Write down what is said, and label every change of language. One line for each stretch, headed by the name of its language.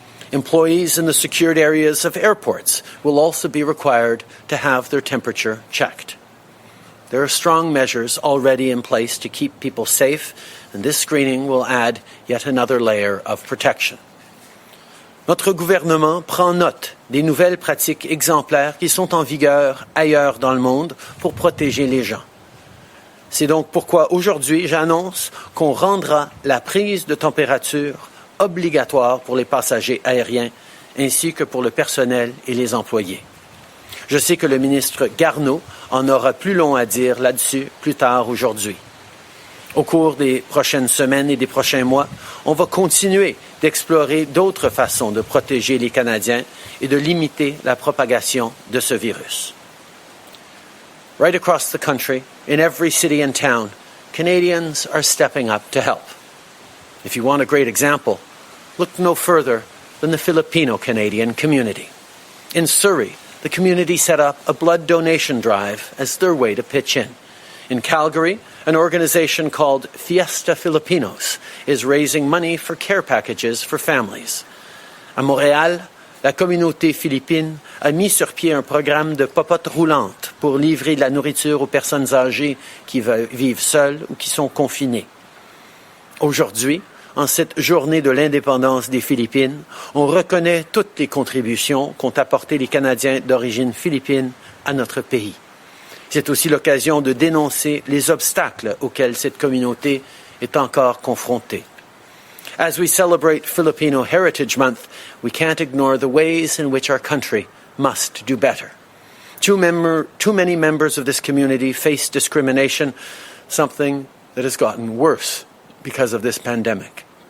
English: Employees in the secured areas of airports will also be required to have their temperature checked. There are strong measures already in place to keep people safe, and this screening will add yet another layer of protection.
French: Notre gouvernement prend note des nouvelles pratiques exemplaires qui sont en vigueur ailleurs dans le monde pour protéger les gens. C'est donc pourquoi aujourd'hui, j'annonce qu'on rendra la prise de température obligatoire pour les passagers aériens ainsi que pour le personnel et les employés. Je sais que le ministre Garneau en aura plus long à dire là-dessus plus tard aujourd'hui. Au cours des prochaines semaines et des prochains mois, on va continuer d'explorer d'autres façons de protéger les Canadiens et de limiter la propagation de ce virus.
English: Right across the country, in every city and town, Canadians are stepping up to help. If you want a great example, look no further than the Filipino-Canadian community. In Surrey, the community set up a blood donation drive as their way to pitch in. In Calgary, an organization called Fiesta Filipinos is raising money for care packages for families.
French: À Montréal, la communauté philippine a mis sur pied un programme de popotes roulantes pour livrer de la nourriture aux personnes âgées qui vivent seules ou qui sont confinées. Aujourd'hui, en cette journée de l'indépendance des Philippines, on reconnaît toutes les contributions qu'ont apportées les Canadiens d'origine philippine à notre pays. C'est aussi l'occasion de dénoncer les obstacles auxquels cette communauté est encore confrontée.
English: As we celebrate Filipino Heritage Month, we can't ignore the ways in which our country must do better. Too many members of this community face discrimination, something that has gotten worse because of this pandemic.